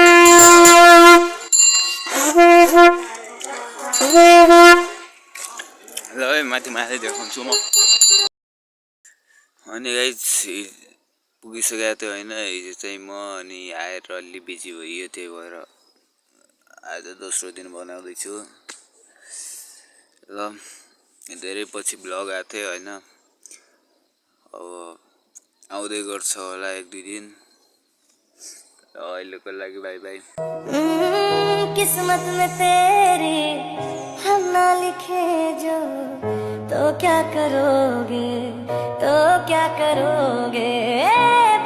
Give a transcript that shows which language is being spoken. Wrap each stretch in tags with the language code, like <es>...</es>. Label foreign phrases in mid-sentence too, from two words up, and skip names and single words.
<ne>ल माथि माथि देखाउँछु म अनि गाइस पुगिसकेको थियो होइन हिजो चाहिँ म अनि आएर अलि बिजी भइयो त्यही भएर आज दोस्रो दिन बनाउँदैछु ल धेरै पछि भ्लग आएको थियो होइन अब आउँदै गर्छ होला 1-2 दिन अहिलेको लागि बाई बाई</ne> <hi>किस्मत में तेरी हम ना लिखे जो तो क्या करोगे</hi>